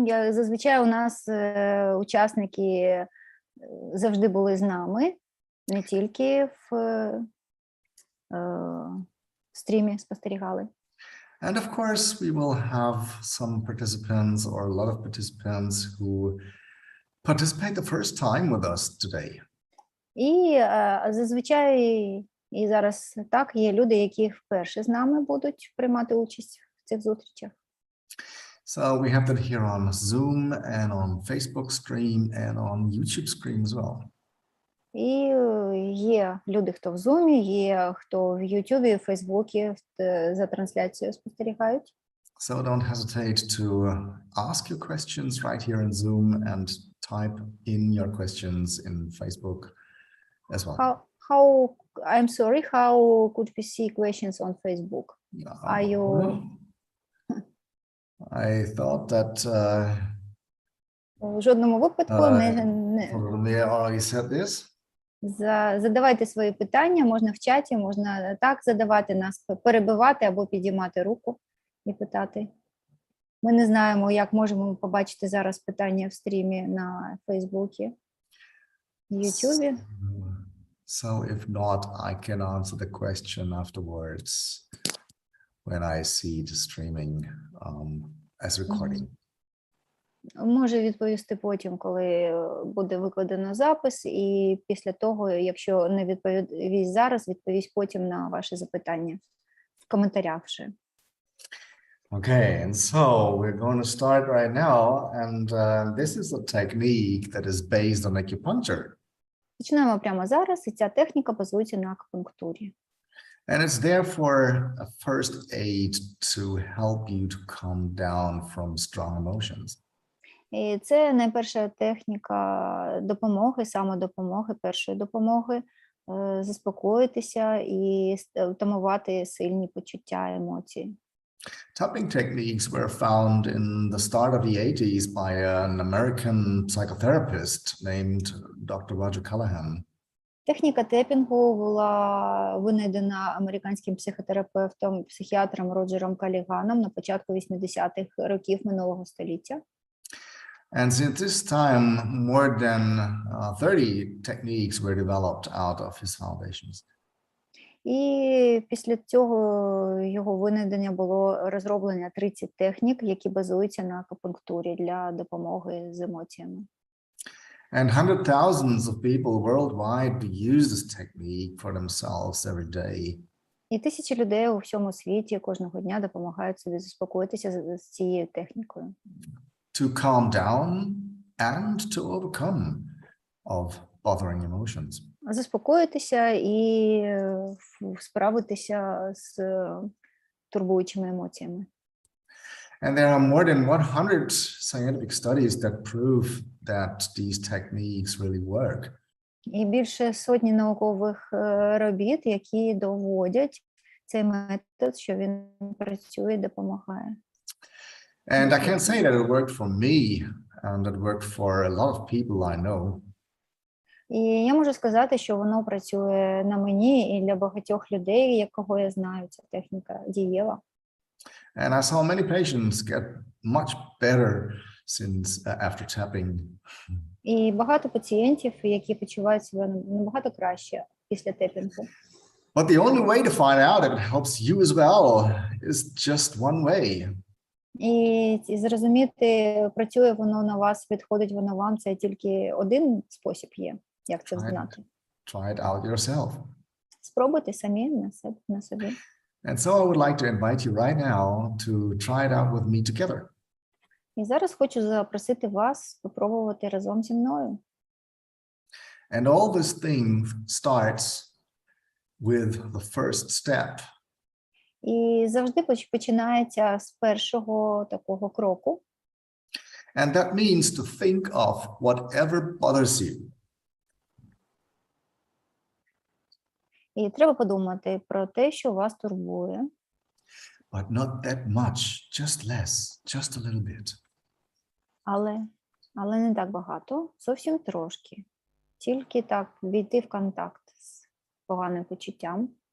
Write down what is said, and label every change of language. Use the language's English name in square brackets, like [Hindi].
[Ukrainian] Зазвичай у нас учасники завжди були з нами, не тільки в стрімі спостерігали. [English] And of course, we will have some participants or a lot of participants who participate the first time with us today. [Ukrainian] І зазвичай, і зараз так, є люди, які вперше з нами будуть приймати участь в цих зустрічах. [English] So we have that here on Zoom and on Facebook stream and on YouTube stream as well. [Ukrainian] І є люди, хто в Zoom, є хто в YouTube, в Фейсбуці за трансляцією спостерігають. [English] So don't hesitate to ask your questions right here in Zoom and type in your questions in Facebook as well. I'm sorry, how could we see questions on Facebook? Are you... I thought that [Ukrainian] в жодному випадку [English] probably I already said this. [Ukrainian] Задавайте свої питання, можна в чаті, можна так задавати, нас перебивати або підіймати руку і питати. Ми не знаємо, як можемо побачити зараз питання в стрімі на Фейсбуці, Ютубі. [English] So if not, I can answer the question afterwards when I see the streaming as recording. [Ukrainian] Може відповісти потім, коли буде викладено запис, і після того, якщо не відповість зараз, відповість потім на ваші запитання в коментарях вже. [English] Okay, and so we're going to start right now, and this is a technique that is based on acupuncture. [Ukrainian] Починаємо прямо зараз, і ця техніка базується на акупунктурі. [English] And it's therefore a first aid to help you to calm down from strong emotions. [Ukrainian] І це найперша техніка допомоги, самодопомоги, першої допомоги, заспокоїтися і втамувати сильні почуття, емоції. [English] Tapping techniques were found in the start of the 80s by an American psychotherapist named Dr. Roger Callahan. [Ukrainian] Техніка тепінгу була винайдена американським психотерапевтом, психіатром Роджером Калліганом на початку 80-х років минулого століття. [English] And since this time, more than 30 techniques were developed out of his foundations. [Ukrainian] І після цього його винайдення було розроблено 30 технік, які базуються на акупунктурі для допомоги з емоціями. [English] And hundreds of thousands of people worldwide use this technique for themselves every day. [Ukrainian] І тисячі людей у всьому світі кожного дня допомагають собі заспокоїтися з цією технікою. [English] To calm down and to overcome of bothering emotions. [Ukrainian] Заспокоїтися і справитися з турбуючими емоціями. [English] And there are more than 100 scientific studies that prove that these techniques really work. [Ukrainian] І більше сотні наукових робіт, які доводять цей метод, що він працює, допомагає. [English] And I can say that it worked for me and it worked for a lot of people I know. [Ukrainian] І я можу сказати, що воно працює на мені і для багатьох людей, якого я знаю, ця техніка дієва. [English] And I saw many patients get much better since after tapping. [Ukrainian] І багато пацієнтів, які почувають себе набагато краще після тепінгу. [English] But the only way to find out if it helps you as well is just one way. [Ukrainian] І зрозуміти, працює воно на вас, підходить воно вам, це тільки один спосіб є, як це знати. [English] Try it out yourself. [Ukrainian] Спробуйте самі на собі. [English] And so I would like to invite you right now to try it out with me together. [Ukrainian] І зараз хочу запросити вас спробувати разом зі мною. [English] And all this thing starts with the first step. [Ukrainian] І завжди починається з першого такого кроку. [English] And that means to think of whatever bothers you. [Ukrainian] І треба подумати про те, що вас турбує. [English] But not that much, just less, just a little bit. [Ukrainian] Але не так багато, зовсім трошки. Тільки так війти в контакт з поганим почуттям.